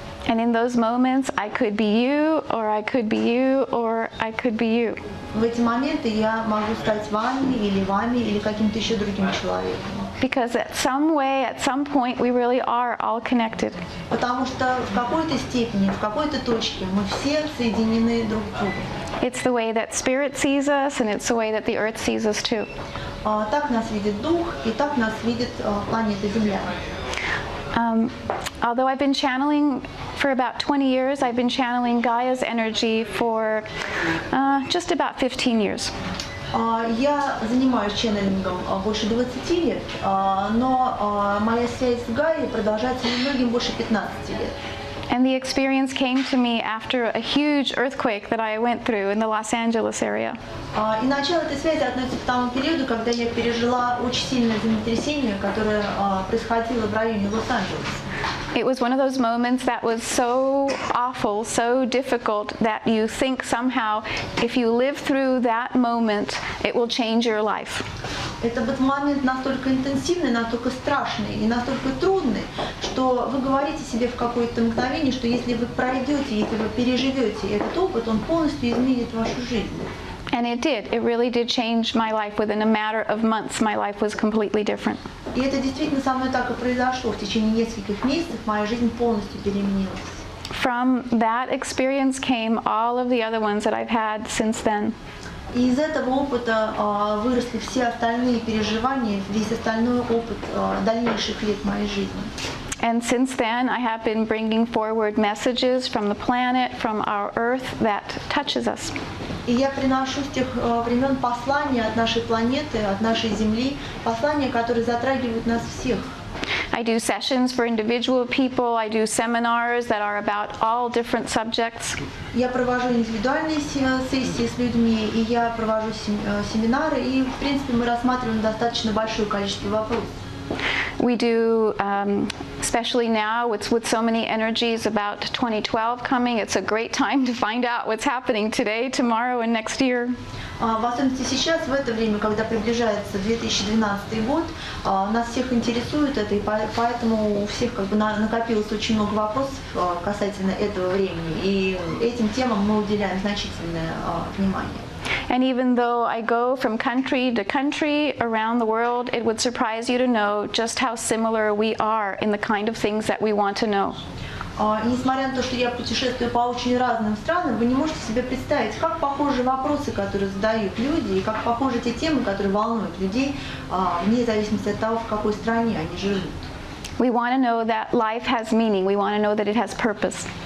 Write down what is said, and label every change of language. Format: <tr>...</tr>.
<en>And in those moments, I could be you, or I could be you, or I could be you.</en> <ru>В эти моменты я могу стать вами, или каким-то еще другим человеком.</ru> <en>Because at some way, at some point, we really are all connected.</en> <ru>Потому что в какой-то степени, в какой-то точке мы все соединены друг с другом.</ru> <en>It's the way that Spirit sees us, and it's the way that the Earth sees us too.</en> <ru>Так нас видит Дух, и так нас видит планета Земля.</ru> <en>Although I've been channeling for about 20 years, I've been channeling Gaia's energy for just about 15 years.</en> <ru>Я занимаюсь ченнелингом больше 20 лет, но моя связь с Гаей продолжается немногим больше 15 лет.</ru> <en>And the experience came to me after a huge earthquake that I went through in the Los Angeles area.</en> <ru>И начало этой связи относится к тому периоду, когда я пережила очень сильное землетрясение, которое происходило в районе Лос-Анджелеса.</ru> <en>It was one of those moments that was so awful, so difficult that you think somehow if you live through that moment, it will change your life.</en> <ru>Это был момент настолько интенсивный, настолько страшный и настолько трудный, что вы говорите себе в какое-то мгновение, что если вы пройдете, если вы переживете этот опыт, он полностью изменит вашу жизнь.</ru> <en>And it did. It really did change my life. Within a matter of months, my life was completely different.</en> <ru>И это действительно со мной так и произошло. В течение нескольких месяцев моя жизнь полностью переменилась.</ru> <en>From that experience came all of the other ones that I've had since then.</en> <ru>И из этого опыта выросли все остальные переживания, весь остальной опыт дальнейших лет моей жизни.</ru> <en>And since then, I have been bringing forward messages from the planet, from our Earth, that touches us.</en> <ru>И я приношу с тех времен послания от нашей планеты, от нашей Земли, послания, которые затрагивают нас всех.</ru> <en>I do sessions for individual people. I do seminars that are about all different subjects.</en> <ru>Я провожу индивидуальные сессии с людьми, и я провожу семинары, и, в принципе, мы рассматриваем достаточно большое количество вопросов.</ru> <en>We do, especially now with so many energies about 2012 coming, it's a great time to find out what's happening today, tomorrow, and next year.</en> <ru>В особенности сейчас, в это время, когда приближается 2012 год, нас всех интересует это, и поэтому у всех накопилось очень много вопросов касательно этого времени, и этим темам мы уделяем значительное внимание.</ru> <en>And even though I go from country to country around the world, it would surprise you to know just how similar we are in the kind of things that we want to know.</en> <ru>И несмотря на то, что я путешествую по очень разным странам, вы не можете себе представить, как похожи вопросы, которые задают люди, и как похожи те темы, которые волнуют людей, вне зависимости от того, в какой стране они живут.</ru> <en>We want to know that life has meaning. We want to know that it has purpose.</en>